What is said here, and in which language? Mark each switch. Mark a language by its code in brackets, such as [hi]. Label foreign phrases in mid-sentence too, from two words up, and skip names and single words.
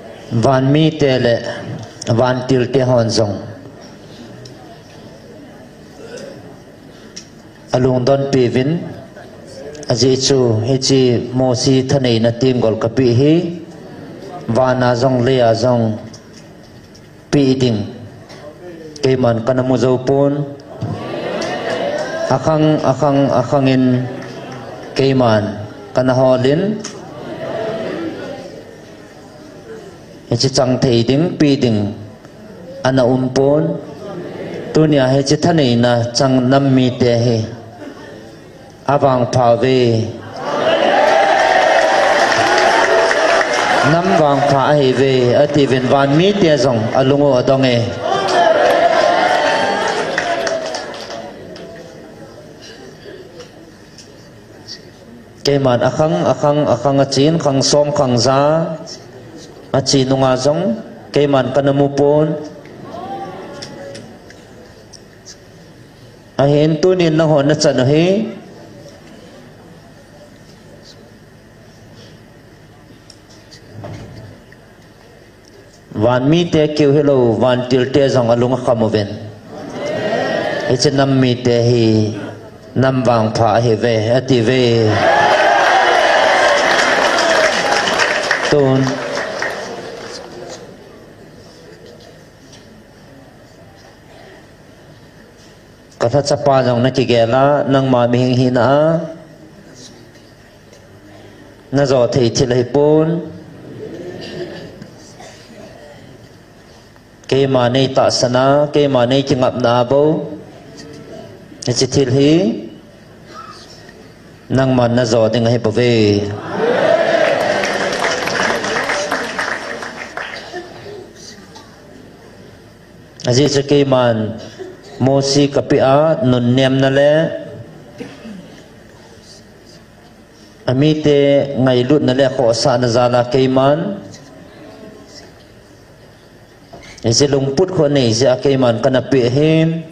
[tcz] van mi te le van til te hon zong alung don pivin aji chu hichi Mosi Tengol kapi hi vana zong le a zong pi ding ke man kana mu zo pon akhang in ke man kana holin hichi chang thei ding pi ding ana pon tunia hichi thanei na chang nam mi te hi avang phave nam wang pha hi ve ati ven van mi te zong alungo adong e ke man akhang achin khang som khang za achi nunga zong ke man kanamu pon a hen tunin na hon na chan hi van mi te kêu hello van til te zong alung khamoven it's nam mi te hi nam wang pha hi ve ati ve tun katha chapa jong na ki gela nang ma mi hi na na zo thei thil hi pon ke ma nei ta sana ke ma nei ki ngap na bo ni chi thil hi nang man na zo ding hi pa ve aji se ke man Mosi kapia nun nem na le amite ngai lut na le ko sa na zala ke man ese lungput ko nei se ke man kana pe hin